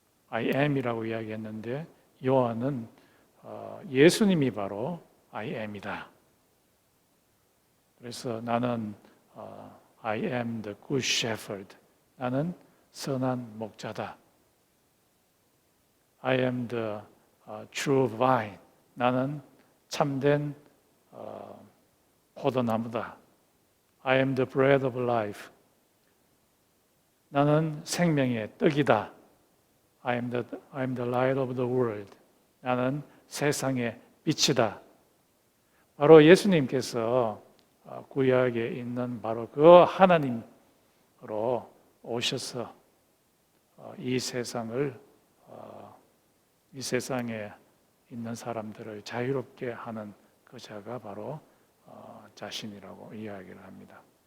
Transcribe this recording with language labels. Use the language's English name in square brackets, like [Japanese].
[Korean] I am이라고 이야기했는데 요한은 예수님이 바로 I am이다. 그래서 나는 [English] I am the good shepherd, [Korean] 나는 선한 목자다. [English] I am the true vine, [Korean] 나는 참된 포도나무다. [English] I am the bread of life, [Korean] 나는 생명의 떡이다. [English] I am the light of the world, [Korean] 나는 세상의 빛이다. 바로 예수님께서 구약에 있는 바로 그 하나님으로 오셔서 이 세상에 있는 사람들을 자유롭게 하는 그 자가 바로 자신이라고 이야기를 합니다.